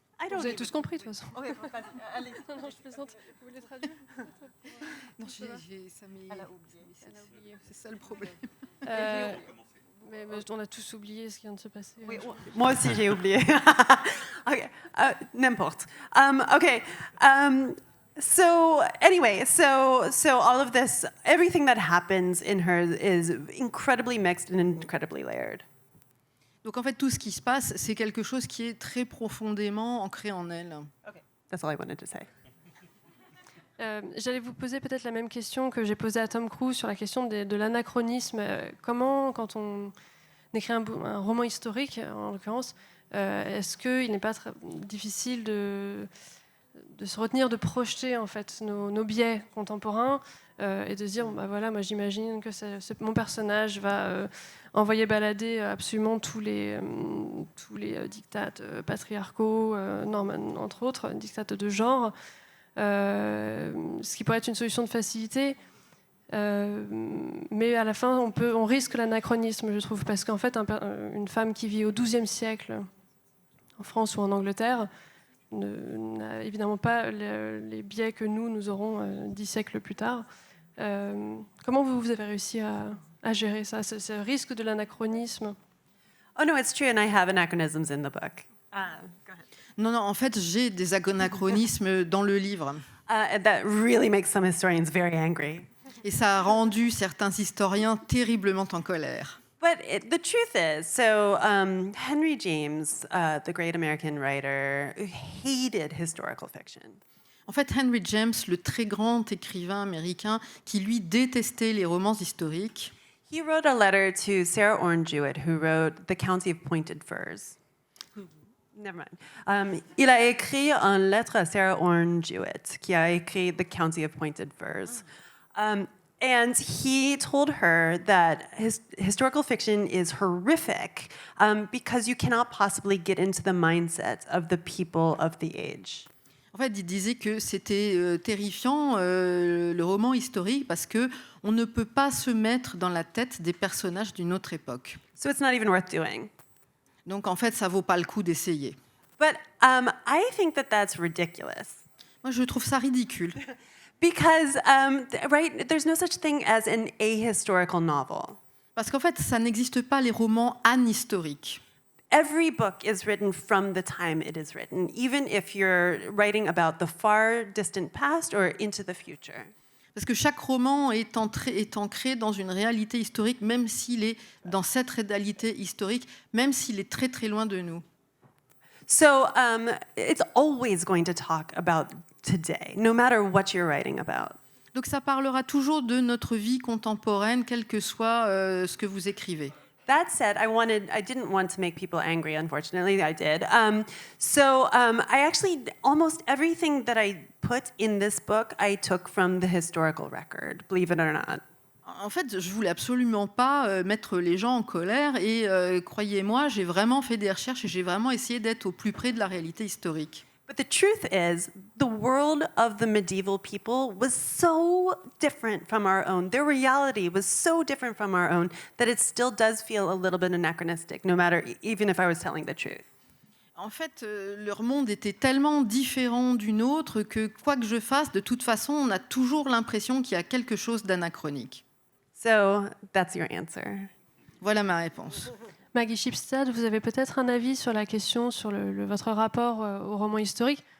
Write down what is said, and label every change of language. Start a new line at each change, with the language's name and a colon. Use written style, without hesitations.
French: Vous avez tous compris, de toute façon. Okay, allez. Non, je plaisante. Vous voulez traduire? Non, elle a oublié. C'est ça le problème. Mais on a tous oublié ce qui vient de se passer. Oui, moi aussi j'ai oublié. Okay, n'importe. Okay.
English: So anyway, so all of this, everything that happens in her is incredibly mixed and incredibly layered.
French: Donc en fait, tout ce qui se passe, c'est quelque chose qui est très profondément ancré en elle.
English: Okay, that's all I wanted to say.
French: J'allais vous poser peut-être la même question que j'ai posée à Tom Cruise sur la question de l'anachronisme. Comment, quand on écrit un roman historique, en l'occurrence, est-ce qu'il n'est pas très difficile de se retenir de projeter en fait nos biais contemporains et de se dire voilà, moi j'imagine que mon personnage va envoyer balader absolument tous les dictates patriarcaux, entre autres dictates de genre. Ce qui pourrait être une solution de facilité, mais à la fin, on risque l'anachronisme, je trouve, parce qu'en fait, une femme qui vit au XIIe siècle, en France ou en Angleterre, n'a évidemment pas les biais que nous aurons 10 siècles plus tard. Comment vous avez réussi à gérer ça, ce risque de l'anachronisme?
English: Oh no, it's true, and I have anachronisms in the book. Go ahead.
French: Non, en fait, j'ai des anachronismes dans le livre.
English: That really makes some historians very angry.
French: Et ça a rendu certains historiens terriblement en colère.
English: But the truth is, so Henry James, the great American writer, hated historical fiction.
French: En fait, Henry James, le très grand écrivain américain, qui lui détestait les romans historiques,
English: He wrote a letter to Sarah Orne Jewett, who wrote The County of Pointed Firs. Never mind.
French: Il a écrit une lettre à Sarah Orne Jewett, qui a écrit The County of Pointed Firs.
English: And he told her that historical fiction is horrific because you cannot possibly get into the mindset of the people of the age.
French: En fait, il disait que c'était terrifiant, le roman historique, parce qu'on ne peut pas se mettre dans la tête des personnages d'une autre époque.
English: So it's not even worth doing.
French: Donc, en fait, ça ne vaut pas le coup d'essayer.
English: But I think that that's ridiculous.
French: Moi, je trouve ça ridicule.
English: Because, right, there's no such thing as an ahistorical novel.
French: Parce qu'en fait, ça n'existe pas les romans anhistoriques.
English: Every book is written from the time it is written, even if you're writing about the far distant past or into the future.
French: Parce que chaque roman est ancré dans une réalité historique, même s'il est dans cette réalité historique, même s'il est très très loin de nous.
English: So it's always going to talk about today, no matter what you're writing about.
French: Donc ça parlera toujours de notre vie contemporaine, quel que soit ce que vous écrivez.
English: That said, I didn't want to make people angry, unfortunately, I did. I actually, almost everything that I put in this book, I took from the historical record, believe it or not.
French: En fait, je voulais absolument pas mettre les gens en colère et croyez-moi, j'ai vraiment fait des recherches et j'ai vraiment essayé d'être au plus près de la réalité historique.
English: But the truth is, the world of the medieval people was so different from our own. Their reality was so different from our own that it still does feel a little bit anachronistic, no matter, even if I was telling the truth.
French: En fait, leur monde était tellement différent du nôtre que quoi que je fasse, de toute façon, on a toujours l'impression qu'il y a quelque chose d'anachronique.
English: So that's your answer.
French: Voilà ma réponse. Maggie Shipstead, vous avez peut-être un avis sur la question, sur votre rapport au roman historique.